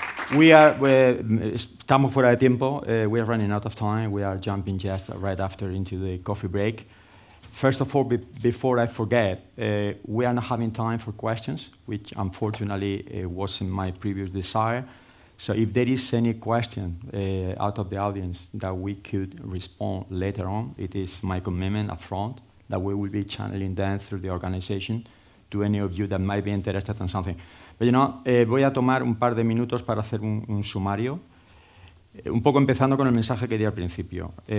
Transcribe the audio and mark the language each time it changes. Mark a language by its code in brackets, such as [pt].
[es] Estamos fuera de tiempo. [en] We are running out of time. We are jumping just right after into the coffee break. First of all, before I forget, we are not having time for questions, which unfortunately wasn't my previous desire. So if there is any question out of the audience that we could respond later on, it is my commitment up front that we will be channeling them through the organization to any of you that might be interested in something. [es] But, voy a tomar un par de minutos para hacer un sumario, un poco empezando con el mensaje que di al principio.